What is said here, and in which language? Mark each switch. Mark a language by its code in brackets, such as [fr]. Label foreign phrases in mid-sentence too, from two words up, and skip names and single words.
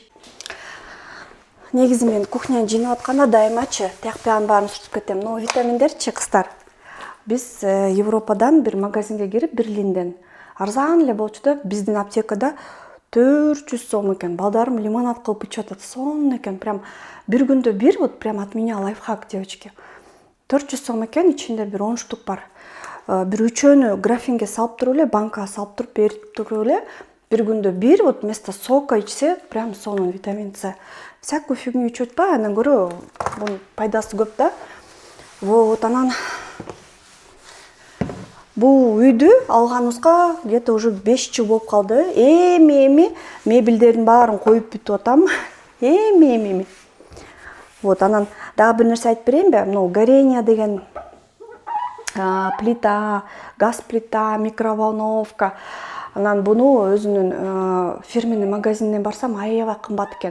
[ky] Негизи мен кухняны жыйнап атканда дайымачы тияк биягын баарын сүртүп кетем. Но витаминдерчи, кыздар. Биз Европадан бир магазинге кирип, Берлинден арзан эле болчу да, биздин аптекада 400 сом экен. Балдарым лимонад кылып ичип атат. Сонун экен. Прям бир күндө бир, [ru] вот прям от меня лайфхак, девочки. [ky] 400 сом экен, ичинде бир 10 штук бар. Бир үчөөнү графинге салып туруп эле, банкага салып туруп берип туруп эле, бир күндө бир, [ru] вот вместо сока [ky] ичсе, прям сонун витамин С. [ru] Всякую фигню [ky] ичип атпай, андан көрө бунун пайдасы көп да. Вот, анан бул үйдү алганыбызга [ru] где-то уже [ky] 5 жыл болуп калды. Эми мебелдердин баарын коюп бүтүп атам. Эми. Вот, анан дагы бир нерсе айтып берейинби? Мына горение деген плита, газ плита, микроволновка. Анан буну өзүнүн фирменный магазининен барсам аябай кымбат экен.